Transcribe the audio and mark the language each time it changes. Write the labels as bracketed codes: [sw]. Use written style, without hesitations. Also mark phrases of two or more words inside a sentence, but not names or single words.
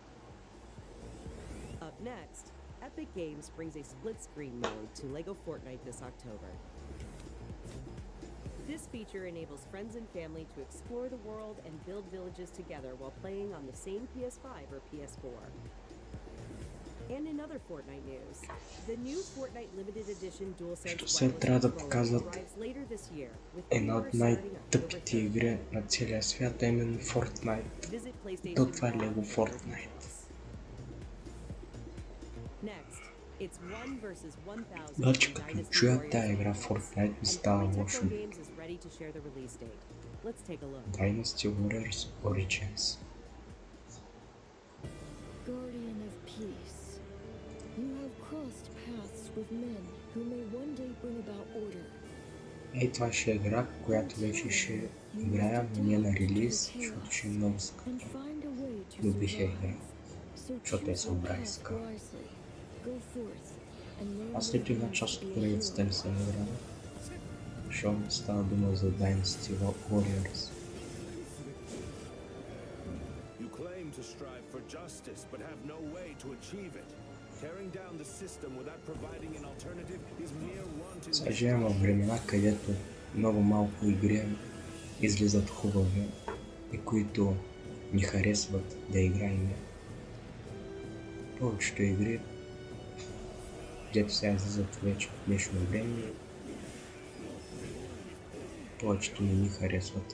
[en] Up next, Epic Games brings a split-screen mode to LEGO Fortnite this October. This feature enables friends and family to explore the world and build villages together while playing on the same PS5 or PS4. And in other Fortnite news, the new Fortnite limited edition DualSense [bg] Сега трябва да показват [en] arrives later this year with [bg] една от [en] pre-orders starting [bg] най-тъпите [en] October 10th. [bg] игри на целия свят, а именно Fortnite. [en] Visit PlayStation [bg] То това е [en] Live [bg] Lego [en] for [bg] Fortnite. [en] details. Next, it's 1 versus 1000 [bg] Значи [en] in [bg] като [en] Dynasty [bg] чуя [en] Warriors [bg] тая игра [en] Alliance, [bg] Fortnite ми [en] and [bg] става [en] Koei [bg] лошо. [en] Tecmo Games is ready to share the release date. Let's take a look. Dynasty Warriors Origins. Guardian of peace, you have crossed paths with men who may one day bring about order. [bg] Ей, това ще е игра, която вече ще играя, но не на релиз, защото ще е много скъпа. [en] And find a way to [bg] Но бих я играл, [en] So [bg] защото е [en] choose your [bg] събра [en] path [bg] иска. [en] wisely. Go forth and learn [bg] Аз [en] what [bg] след [en] it [bg] една [en] means [bg] част [en] to [bg] от [en] be a [bg] поредицата не съм играл, защото става дума за Dynasty Warriors. [en] You claim to strive for justice, but have no way to achieve it. Tearing down the system without providing an alternative is mere wanton. [bg] Сега живеем във времена, където много малко игри излизат хубави и които ни харесват да играем. Повечето игри, дето сега излизат вече в днешно време, повечето не ни харесват.